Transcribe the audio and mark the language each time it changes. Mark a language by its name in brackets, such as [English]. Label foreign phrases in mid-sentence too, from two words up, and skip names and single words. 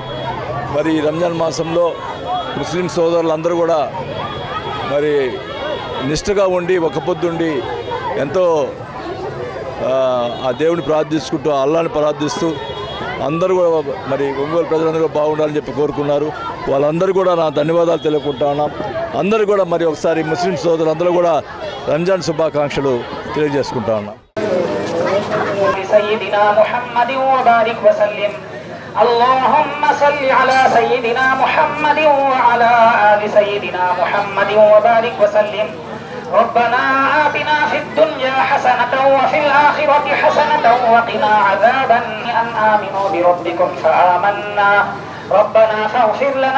[Telugu] మరి ఈ రంజాన్ మాసంలో ముస్లిం సోదరులందరూ కూడా మరి నిష్ఠగా ఉండి ఒక్కపొద్దుండి ఎంతో ఆ దేవుని ప్రార్థించుకుంటూ అల్లాని ప్రార్థిస్తూ అందరూ కూడా మరి ఒంగోలు ప్రజలందరూ బాగుండాలని చెప్పి కోరుకున్నారు. వాళ్ళందరూ కూడా నా ధన్యవాదాలు తెలుపుకుంటా ఉన్నాం. అందరూ కూడా మరి ఒకసారి ముస్లిం సోదరులందరూ కూడా రంజాన్ శుభాకాంక్షలు తెలియజేసుకుంటా ఉన్నాం. [Arabic] سيدنا محمد وبارك وسلم اللهم صل على سيدنا محمد وعلى آل سيدنا محمد وبارك وسلم ربنا آتنا في الدنيا حسنة وفي الآخرة حسنة وقنا عذابا أن آمنوا بربكم فآمنا ربنا فاغفر لنا